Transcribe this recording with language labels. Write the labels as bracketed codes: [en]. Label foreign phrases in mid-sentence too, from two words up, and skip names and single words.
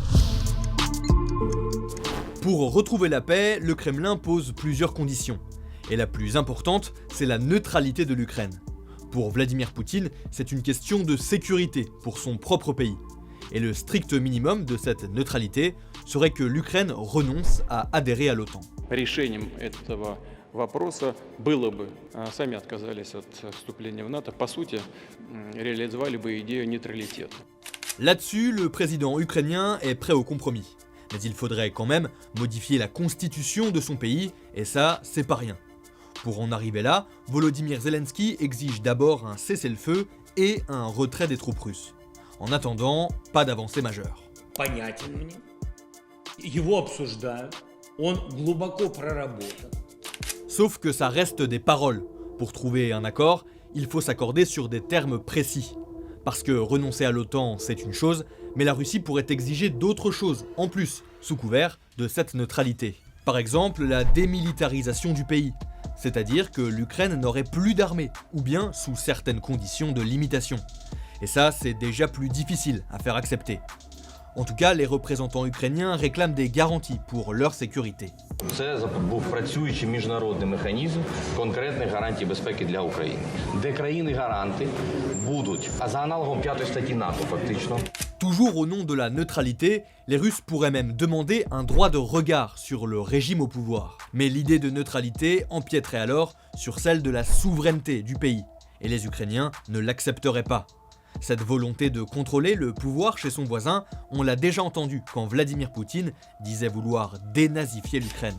[fr] Pour retrouver la paix, le Kremlin pose plusieurs conditions. Et la plus importante, c'est la neutralité de l'Ukraine. Pour Vladimir Poutine, c'est une question de sécurité pour son propre pays. Et le strict minimum de cette neutralité serait que l'Ukraine renonce à adhérer à l'OTAN. [ru] Решением этого вопроса было бы, сами отказались от вступления в НАТО, по сути, реализовали бы идею нейтралитета. [fr] Là-dessus, le président ukrainien est prêt au compromis. Mais il faudrait quand même modifier la constitution de son pays, et ça, c'est pas rien. Pour en arriver là, Volodymyr Zelensky exige d'abord un cessez-le-feu et un retrait des troupes russes. En attendant, pas d'avancée majeure. [ru] Понятен мне. Его обсуждают. Он глубоко проработан. [fr] Sauf que ça reste des paroles. Pour trouver un accord, il faut s'accorder sur des termes précis. Parce que renoncer à l'OTAN, c'est une chose, mais la Russie pourrait exiger d'autres choses, en plus, sous couvert de cette neutralité. Par exemple, la démilitarisation du pays, c'est-à-dire que l'Ukraine n'aurait plus d'armée, ou bien sous certaines conditions de limitation. Et ça, c'est déjà plus difficile à faire accepter. En tout cas, les représentants ukrainiens réclament des garanties pour leur sécurité. [uk] Це був працюючий міжнародний механізм конкретних гарантій безпеки для України, де країни-гаранти будуть, а за аналогом 5 статті НАТО фактично. [fr] Toujours au nom de la neutralité, les Russes pourraient même demander un droit de regard sur le régime au pouvoir. Mais l'idée de neutralité empiéterait alors sur celle de la souveraineté du pays, et les Ukrainiens ne l'accepteraient pas. Cette volonté de contrôler le pouvoir chez son voisin, on l'a déjà entendu quand Vladimir Poutine disait vouloir dénazifier l'Ukraine.